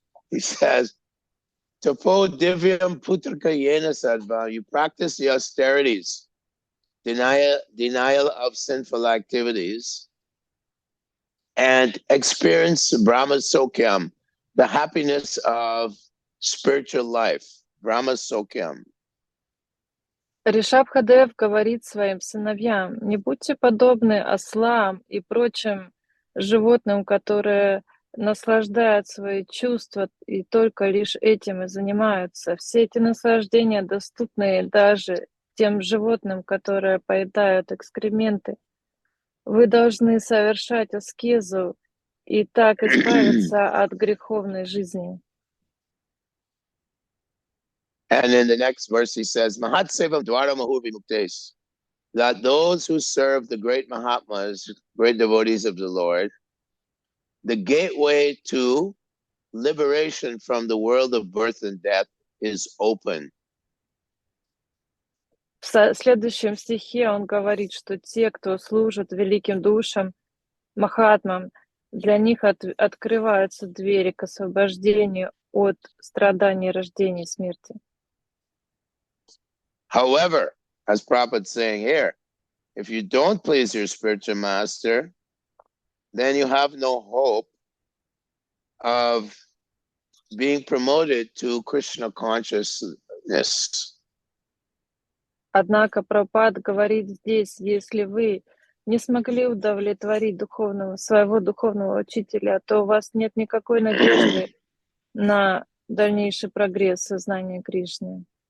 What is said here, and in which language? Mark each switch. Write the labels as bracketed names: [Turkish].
[English] He says, [Sanskrit] Tapo divyam putraka yena sadva. [English] You practice the austerities, denial of sinful activities, and experience Brahma Sokyam, the happiness of spiritual life. [Sanskrit] Brahma Sokyam. [Russian] Ришабхадев говорит своим сыновьям: не будьте подобны ослам и прочим животным, которые наслаждают свои чувства и только лишь этим и занимаются. Все эти наслаждения доступны даже тем животным, которые поедают экскременты. Вы должны совершать аскезу и так избавиться от греховной жизни. [English] And in the next verse he says, [Sanskrit] Mahat Sevam Dwara Mahuvi Muktes, [English] that those who serve the great Mahatmas, great devotees of the Lord, the gateway to liberation from the world of birth and death is open. [Russian] В следующем стихе он говорит, что те, кто служит великим душам, Махатмам, для них открываются двери к освобождению от страданий, рождения и смерти. [English] However, as Prabhupada is saying here, if you don't please your spiritual master, then you have no hope of being promoted to Krishna consciousness. [Russian] Однако Прабхупад говорит здесь, если вы не смогли удовлетворить своего духовного учителя, то у вас нет никакой надежды на дальнейший прогресс сознания Кришны.